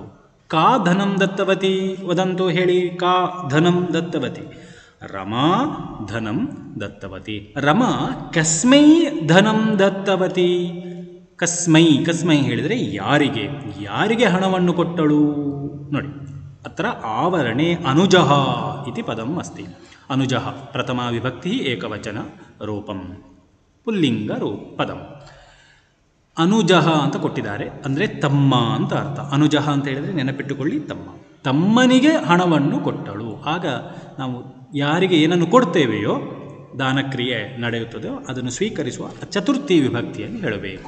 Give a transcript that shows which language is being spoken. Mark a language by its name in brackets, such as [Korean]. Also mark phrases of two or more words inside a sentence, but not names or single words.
[Sanskrit] ಕಾ ಧನಂ ದತ್ತವತಿ ವದಂತು ಹೇಳಿ. ಕಾ ಧನಂ ದತ್ತವತಿ? ರಮಾ ಧನಂ ದತ್ತವತಿ. ರಮಾ ಕಸ್ಮೈ ಧನಂ ದತ್ತವತಿ. [Kannada] ಕಸ್ಮೈ ಹೇಳಿದರೆ ಯಾರಿಗೆ, ಯಾರಿಗೆ ಹಣವನ್ನು ಕೊಟ್ಟಳು. ನೋಡಿ, [Sanskrit] ಅತ್ರ ಆವರಣೆ ಅನುಜಃ ಇತಿ ಪದಂ ಅಸ್ತಿ. ಅನುಜಃ ಪ್ರಥಮಾ ವಿಭಕ್ತಿ ಏಕವಚನ ರೂಪಂ, ಪುಲ್ಲಿಂಗ ಪದಂ. [Kannada] ಅನುಜಃ ಅಂತ ಕೊಟ್ಟಿದ್ದಾರೆ, ಅಂದರೆ ತಮ್ಮ ಅಂತ ಅರ್ಥ. ಅನುಜಃ ಅಂತ ಹೇಳಿದರೆ ನೆನಪಿಟ್ಟುಕೊಳ್ಳಿ, ತಮ್ಮ. ತಮ್ಮನಿಗೆ ಹಣವನ್ನು ಕೊಟ್ಟಳು. ಆಗ ನಾವು ಯಾರಿಗೆ ಏನನ್ನು ಕೊಡ್ತೇವೆಯೋ, ದಾನಕ್ರಿಯೆ ನಡೆಯುತ್ತದೆಯೋ ಅದನ್ನು ಸ್ವೀಕರಿಸುವ ಚತುರ್ಥಿ ವಿಭಕ್ತಿಯಲ್ಲಿ ಹೇಳಬೇಕು.